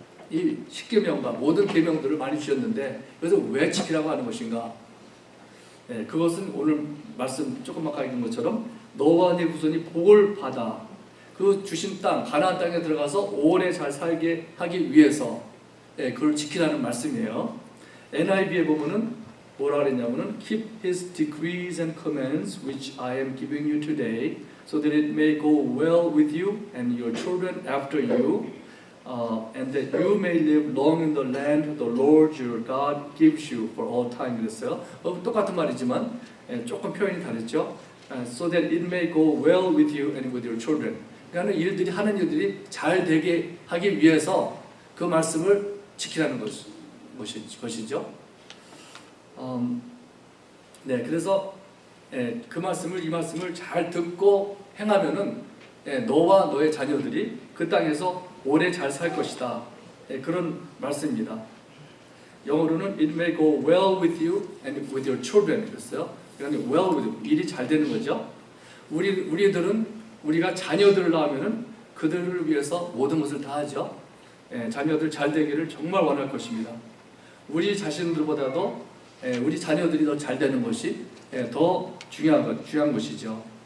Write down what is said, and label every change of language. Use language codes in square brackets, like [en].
[ko] 이 십계명과 모든 계명들을 많이 주셨는데 그래서 왜 지키라고 하는 것인가? 그것은 오늘 말씀 조금 아까 읽은 것처럼 너와 네 후손이 복을 받아 그 주신 땅 가나안 땅에 들어가서 오래 잘 살게 하기 위해서 그걸 지키라는 말씀이에요. NIV에 보면은 뭐라 그랬냐면은 [en] keep his decrees and commands which I am giving you today so that it may go well with you and your children after you and that you may live long in the land the Lord your God gives you for all time [ko] 그랬어요. 똑같은 말이지만 조금 표현이 다르죠. [en] So that it may go well with you and with your children. [ko] 그러니까 일들이 하는 일들이 잘 되게 하기 위해서 그 말씀을 지키라는 것이죠. 그래서 그 말씀을 이 말씀을 잘 듣고 행하면은 너와 너의 자녀들이 그 땅에서 오래 잘 살 것이다. 그런 말씀입니다. 영어로는 [en] it may go well with you and with your children [ko] 그랬어요. 그러니까 [en] well with you, [ko] 일이 잘 되는 거죠. 우리들은 우리가 자녀들을 낳으면은 그들을 위해서 모든 것을 다 하죠. 자녀들 잘 되기를 정말 원할 것입니다. 우리 자신들보다도 우리 자녀들이 더 잘 되는 것이 더 중요한 것이죠.